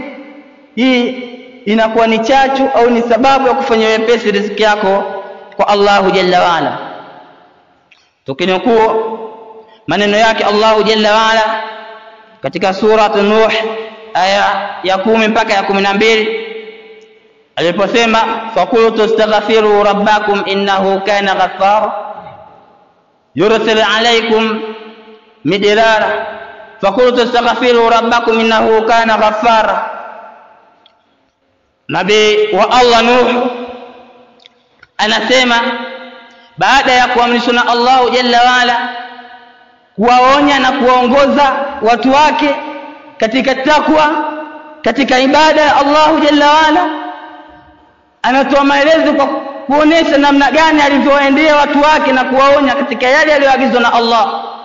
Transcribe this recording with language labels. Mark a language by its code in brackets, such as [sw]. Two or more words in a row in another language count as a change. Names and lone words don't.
[sw] Hii inakuwa ni chachu au ni sababu ya kufanya wepesi riziki yako kwa [ar] الله جل وعلا. [sw] Tukinukuu maneno yake [ar] الله جل وعلا [sw] katika sura Nuh aya ya 10 mpaka ya 12, aliposema [ar] فقلت استغفروا ربكم إنه كان غفارا يرسل عليكم مدرارا، فقلت استغفروا ربكم إنه كان غفارا. [sw] Nabii wa Allah Nuh anasema baada ya kuamrishwa na [ar] الله جل وعلا [sw] kuwaonya na kuwaongoza watu wake katika takwa, katika ibada ya [ar] الله جل وعلا, [sw] anatoa maelezo kwa kuonesha namna gani alivyoendea watu wake na kuwaonya katika yale aliyoagizwa na Allah.